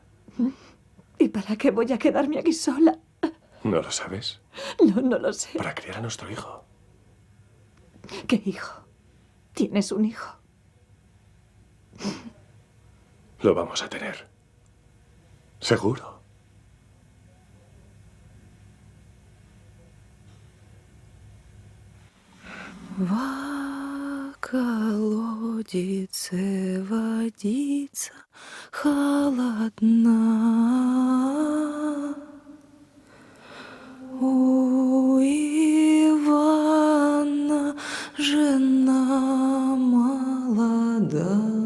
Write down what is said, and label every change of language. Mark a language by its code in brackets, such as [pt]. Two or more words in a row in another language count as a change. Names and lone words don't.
[es] ¿Y para qué voy a quedarme aquí sola? ¿No lo sabes? No lo sé. Para criar a nuestro hijo. ¿Qué hijo? ¿Tienes un hijo? Lo vamos a tener. Seguro. [ru] В колодице водица холодна. У Ивана жена молода.